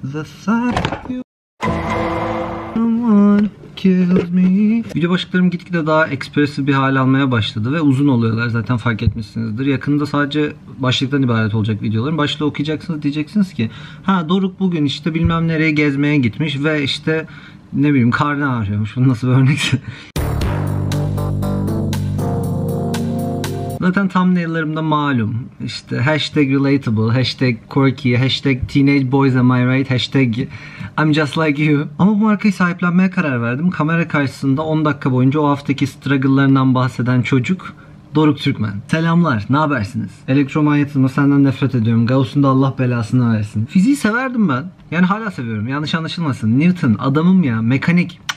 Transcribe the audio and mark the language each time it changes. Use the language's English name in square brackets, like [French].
[English] The thought you someone kills me. [Turkish] Video başlıklarım gitgide daha ekspresif bir hal almaya başladı ve uzun oluyorlar, zaten fark etmişsinizdir. Yakında sadece başlıktan ibaret olacak videolarım. Başlığı okuyacaksınız, diyeceksiniz ki ha Doruk bugün işte bilmem nereye gezmeye gitmiş ve işte ne bileyim karnı ağrıyormuş. Bu nasıl bir örnekse. Zaten thumbnail'larımda malum. İşte [English] hashtag relatable, hashtag quirky, hashtag teenage boys am I right, hashtag I'm just like you. [Turkish] Ama bu markayı sahiplenmeye karar verdim. Kamera karşısında 10 dakika boyunca o haftaki struggle'larından bahseden çocuk Doruk Türkmen. Selamlar, ne habersiniz? Elektromanyetizma, senden nefret ediyorum. Gauss'un da Allah belasını versin. Fiziği severdim ben. Yani hala seviyorum. Yanlış anlaşılmasın. Newton, adamım ya. Mekanik.